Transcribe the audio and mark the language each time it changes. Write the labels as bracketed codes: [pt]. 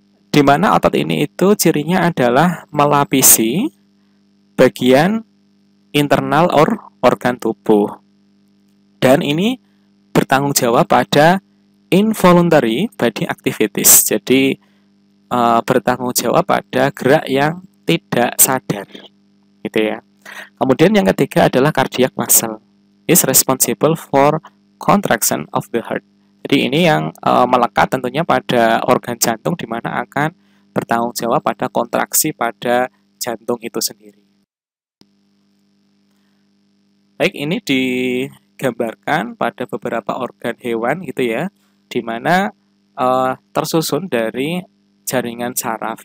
[id] Di mana otot ini itu cirinya adalah melapisi bagian internal organ tubuh. Dan ini bertanggung jawab pada [en] involuntary body activities. [id] Jadi bertanggung jawab pada gerak yang tidak sadar. Gitu ya. Kemudian yang ketiga adalah cardiac muscle. [en] Is responsible for contraction of the heart. [id] Jadi ini yang melekat tentunya pada organ jantung di mana akan bertanggung jawab pada kontraksi pada jantung itu sendiri. Baik, ini digambarkan pada beberapa organ hewan gitu ya, di mana tersusun dari jaringan saraf.